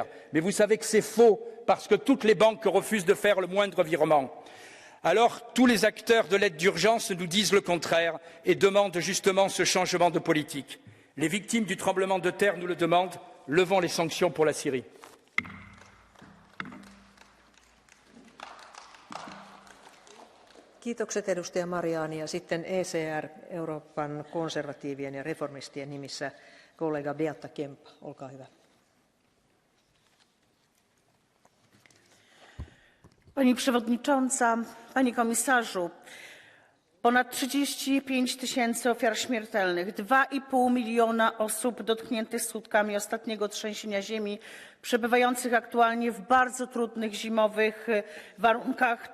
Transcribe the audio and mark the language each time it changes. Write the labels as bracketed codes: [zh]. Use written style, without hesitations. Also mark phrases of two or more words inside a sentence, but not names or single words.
[fr] Mais vous savez que c'est faux, parce que toutes les banques refusent de faire le moindre virement. Alors, tous les acteurs de l'aide d'urgence nous disent le contraire et demandent justement ce changement de politique. Les victimes du tremblement de terre nous le demandent. Levons les sanctions pour la Syrie. [fi] Kiitokset edustaja Mariani ja sitten ECR Euroopan konservatiivien ja reformistien nimissä kollega Beata Kempa, olkaa hyvä. [pl] Pani Przewodnicząca, Panie Komisarzu, ponad 35 000 ofiar śmiertelnych, 2,5 miliona osób dotkniętych skutkami ostatniego trzęsienia ziemi, przebywających aktualnie w bardzo trudnych zimowych warunkach.